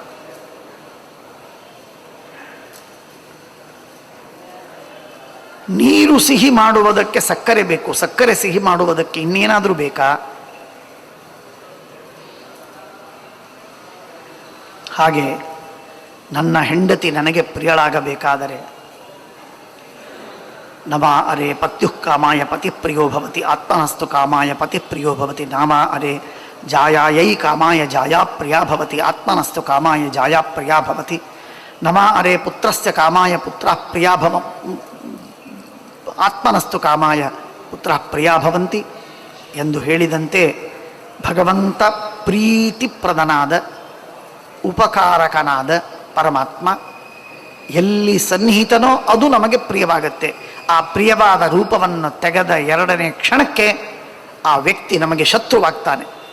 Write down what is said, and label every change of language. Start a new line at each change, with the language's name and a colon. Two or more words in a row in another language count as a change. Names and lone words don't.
Kannada: ನೀರು ಸಿಹಿ ಮಾಡುವುದಕ್ಕೆ ಸಕ್ಕರೆ ಬೇಕು, ಸಕ್ಕರೆ ಸಿಹಿ ಮಾಡುವುದಕ್ಕೆ ಇನ್ನೇನಾದರೂ ಬೇಕಾ? ಹಾಗೆ ನನ್ನ ಹೆಂಡತಿ ನನಗೆ ಪ್ರಿಯಳಾಗಬೇಕಾದರೆ
Sanskrit: ನಮ ಅರೆ ಪತ್ಯುಃ ಕಾಮಾಯ ಪತಿ ಪ್ರಿಯೋ ಭವತಿ ಆತ್ಮನಸ್ತು ಕಾಮಾಯ ಪತಿ ಪ್ರಿಯೋ ಭವತಿ. ನಾಮ ಅರೆ ಜಾಯಾಯೈ ಕಾಮಾಯ ಜಾಯಾ ಪ್ರಿಯಾ ಭವತಿ ಆತ್ಮನಸ್ತು ಕಾಮಾಯ ಜಾಯಾ ಪ್ರಿಯಾ ಭವತಿ. ನಮ ಅರೆ ಪುತ್ರಸ್ಯ ಕಾಮಾಯ ಪುತ್ರ ಪ್ರಿಯಾ ಆತ್ಮನಸ್ತು ಕಾಮಾಯ ಪುತ್ರ ಪ್ರಿಯಾ ಭವಂತಿ
Kannada: ಎಂದು ಹೇಳಿದಂತೆ ಭಗವಂತ ಪ್ರೀತಿಪ್ರದನಾದ ಉಪಕಾರಕನಾದ ಪರಮಾತ್ಮ ಎಲ್ಲಿ ಸನ್ನಿಹಿತನೋ ಅದು ನಮಗೆ ಪ್ರಿಯವಾಗತ್ತೆ. ಆ ಪ್ರಿಯವಾದ ರೂಪವನ್ನು ತೆಗೆದ 2ನೇ ಕ್ಷಣಕ್ಕೆ ಆ ವ್ಯಕ್ತಿ ನಮಗೆ ಶತ್ರುವಾಗ್ತಾನೆ.